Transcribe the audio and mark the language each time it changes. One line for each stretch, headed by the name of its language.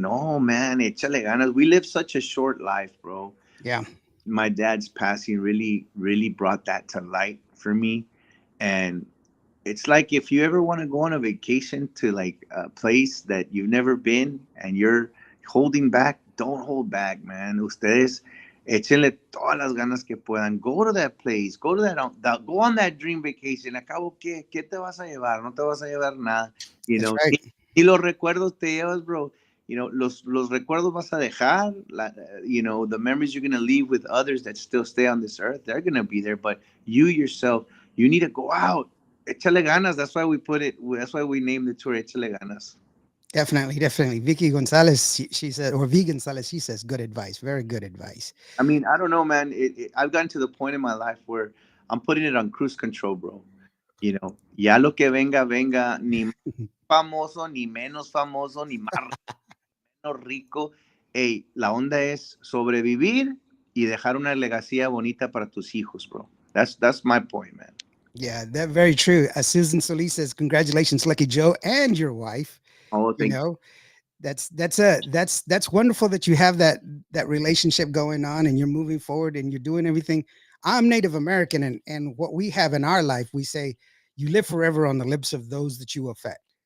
English: No, man, échale ganas. We live such a short life, bro. Yeah. My dad's passing really, really brought that to light for me. And it's like if you ever want to go on a vacation to like a place that you've never been and you're holding back, don't hold back, man.
Spanish: Ustedes échenle todas las ganas que puedan.
English: Go to that place, go to go on that dream vacation.
Spanish: Acabo, ¿qué te vas a llevar? No te vas a llevar nada.
English: You That's know, right.
Spanish: y los recuerdos te llevas, bro.
English: Los recuerdos vas a dejar, the memories you're going to leave with others that still stay on this earth, they're going to be there. But you yourself, you need to go out. Échale ganas. That's why we put it. That's why we named the tour Échale ganas. Definitely, definitely. Vicky Gonzalez, she said, or V Gonzalez, she says, good advice, very good advice. I mean, I don't know, man. I've gotten to the point in my life where I'm putting it on cruise control, bro.
Spanish: Ya lo que venga, venga, ni más famoso, ni menos famoso, ni más menos rico. Hey, la onda es sobrevivir y dejar una legacía bonita para tus hijos, bro.
English: That's my point, man. Yeah, that very true. Susan Solis says, congratulations, Lucky Joe, and your wife. Oh, You thank know, that's wonderful that you have that relationship going on and you're moving forward and you're doing everything. I'm Native American, and what we have in our life, we say you live forever on the lips of those that you affect.